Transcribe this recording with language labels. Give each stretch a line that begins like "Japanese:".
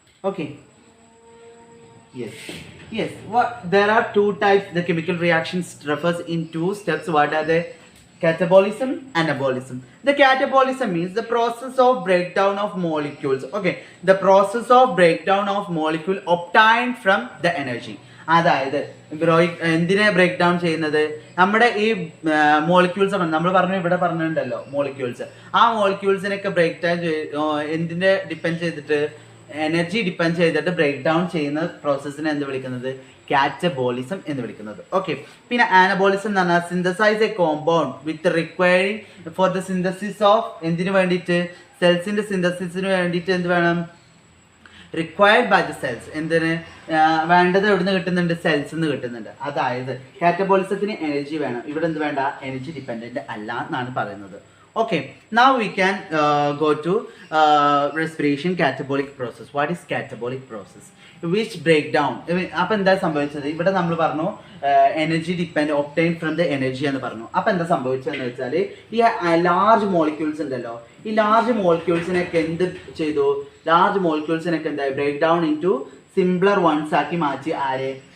English: Okay. Yes. Yes. What there are two types. The chemical reactions refers in two steps. What are they? Catabolism, anabolism. The catabolism means the process of breakdown of molecules. Okay, the process of breakdown of molecule obtained from the energy.
Malayalam: അതായത് എന്തിനെ break down ചെയ്യുന്നത്? നമ്മുടെ ഈ molecules ആണ്. നമ്മൾ ഇവിടെ പറഞ്ഞിട്ടുണ്ടല്ലോ molecules. ആ മോളിക്യൂൾസിനൊക്കെ ബ്രേക്ക് ഡൗൺ എന്തിനെ ഡിപ്പെൻഡ് ചെയ്തിട്ട്? എനർജി ഡിപ്പെൻഡ് ചെയ്തിട്ട് ബ്രേക്ക് ഡൗൺ ചെയ്യുന്ന പ്രോസസ്സിനെ എന്ത് വിളിക്കുന്നത്? കാറ്റബോളിസം എന്ന് വിളിക്കുന്നത്. ഓക്കെ, പിന്നെ ആനബോളിസം എന്ന് പറഞ്ഞാൽ
English: synthesize a compound with requiring for the synthesis of
Malayalam: എന്തിനു വേണ്ടിയിട്ട്? സെൽസിന്റെ സിന്തസിസിന് വേണ്ടിയിട്ട് എന്ത് വേണം?
English: Required by the cells.
Malayalam: എന്തിന് വേണ്ടത്? എവിടുന്ന് കിട്ടുന്നുണ്ട്? സെൽസ് നിന്ന് കിട്ടുന്നുണ്ട്. അതായത് കാറ്റബോളിസത്തിന് എനർജി വേണം. ഇവിടെ എന്ത് വേണ്ട? എനർജി ഡിപ്പെൻഡന്റ് അല്ല എന്നാണ് പറയുന്നത്.
English: Okay, now we can go to respiration catabolic process. What is catabolic process? Which breakdown?
Malayalam: അപ്പോൾ എന്താ സംഭവിച്ചത്? ഇവിടെ നമ്മൾ പറഞ്ഞു energy depend
English: obtain from the energy
Malayalam: എന്ന് പറഞ്ഞു. അപ്പോൾ എന്താ സംഭവിച്ചതെന്ന് വെച്ചാൽ ഈ ലാർജ് മോളിക്യൂൾസ് ഉണ്ടല്ലോ, ഈ ലാർജ് മോളിക്യൂൾസിനൊക്കെ എന്ത് ചെയ്തു? ലാർജ് മോളിക്യൂൾസിനൊക്കെ എന്തായി?
English: break down into simpler ones
Malayalam: ആക്കി മാറ്റി. ആരെ?